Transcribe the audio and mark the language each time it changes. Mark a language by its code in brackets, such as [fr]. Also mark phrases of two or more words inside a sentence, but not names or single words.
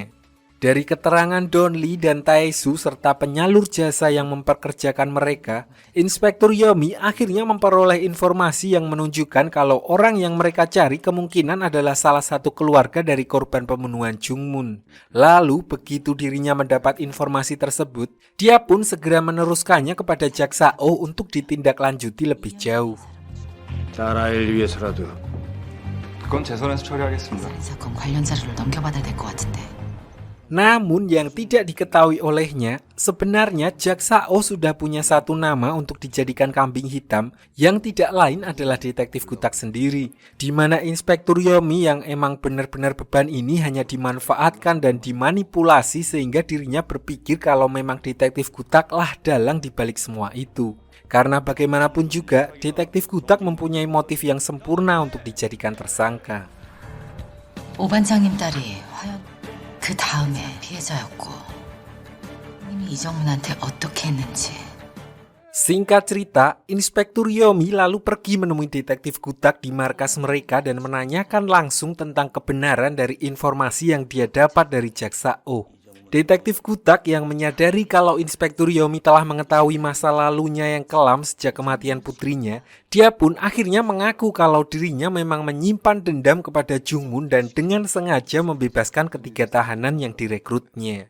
[id] Dari keterangan Don Lee dan Taesu serta penyalur jasa yang memperkerjakan mereka, Inspektur Yomi akhirnya memperoleh informasi yang menunjukkan kalau orang yang mereka cari kemungkinan adalah salah satu keluarga dari korban pembunuhan Jungmun. Lalu begitu dirinya mendapat informasi tersebut, dia pun segera meneruskannya kepada Jaksa Oh untuk ditindaklanjuti lebih jauh. [ko] 딸아이를 위해서라도. 그건 제 손에서 처리하겠습니다. 이 사건 관련 자료를 넘겨받아야 될 것 같은데. [id] Namun yang tidak diketahui olehnya, sebenarnya Jaksa O sudah punya satu nama untuk dijadikan kambing hitam yang tidak lain adalah Detektif Kutak sendiri. Di mana Inspektur Yomi yang emang benar-benar beban ini hanya dimanfaatkan dan dimanipulasi sehingga dirinya berpikir kalau memang Detektif Kutak lah dalang dibalik semua itu. Karena bagaimanapun juga, Detektif Kutak mempunyai motif yang sempurna untuk dijadikan tersangka. [ko] 오 반장님 딸이 화연 그 다음에 피해자였고 님이 이정문한테 어떻게 했는지. [id] Singkat cerita, Inspektur Yomi lalu pergi menemui Detektif Kutak di markas mereka dan menanyakan langsung tentang kebenaran dari informasi yang dia dapat dari Jaksa O. Detektif Kutak yang menyadari kalau Inspektur Yomi telah mengetahui masa lalunya yang kelam sejak kematian putrinya, dia pun akhirnya mengaku kalau dirinya memang menyimpan dendam kepada Jungmun dan dengan sengaja membebaskan ketiga tahanan yang direkrutnya.